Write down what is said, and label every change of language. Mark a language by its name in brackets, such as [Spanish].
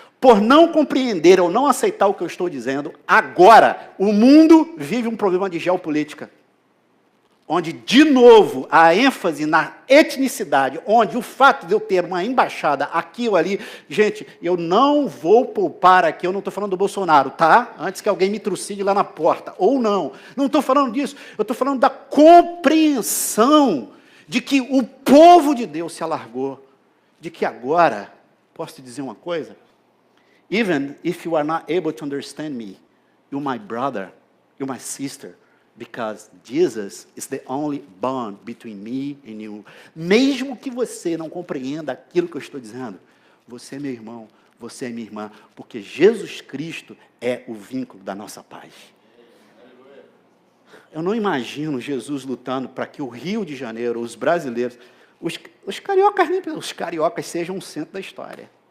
[Portuguese] Por não compreender ou não aceitar o que eu estou dizendo, agora o mundo vive um problema de geopolítica, onde, de novo, a ênfase na etnicidade, onde o fato de eu ter uma embaixada aqui ou ali, gente, eu não vou poupar aqui, eu não estou falando do Bolsonaro, tá? Antes que alguém me trucide lá na porta, ou não estou falando disso, eu estou falando da compreensão de que o povo de Deus se alargou, de que agora, posso te dizer uma coisa? [English] Even if you are not able to understand me, you're my brother, you're my sister, because Jesus is the only bond between me and you. [Portuguese] Mesmo que você não compreenda aquilo que eu estou dizendo, você é meu irmão, você é minha irmã, porque Jesus Cristo é o vínculo da nossa paz. Eu não imagino Jesus lutando para que o Rio de Janeiro, os brasileiros, os cariocas sejam o centro da história.